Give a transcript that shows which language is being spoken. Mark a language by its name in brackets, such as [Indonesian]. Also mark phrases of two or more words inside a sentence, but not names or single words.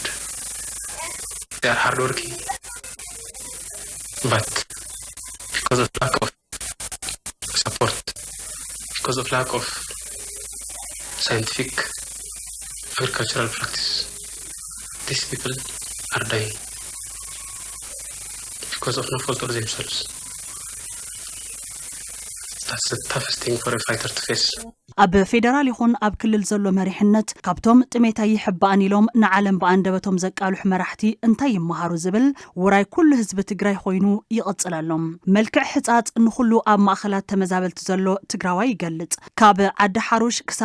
[English] They are hardworking, but because of lack of support, because of lack of scientific agricultural practice, these people are dying because of no fault of themselves. That's the toughest thing for a fighter to face. [Tigrinya] ኣብ ፌደራል ይኹን ኣብ ክልል ዘሎ መሪሕነት ካብቶም ጥሜታይ ይሕባን ኢሎም ንዓለም በአንደበቶም ዘቃልሑ መራሕቲ እንታይ ይመሃሩ ዝብል ውራይ ኩሉ ህዝቢ ትግራይ ኮይኑ ይቕጽለሎም መልክዕ ሕጻጽ ንኹሉ ኣብ ማእኸላት ተመዛበልቲ ዘሎ ትግራዋይ ይገልጽ ካብ ዓዲ ሓሩሽ ክሳብ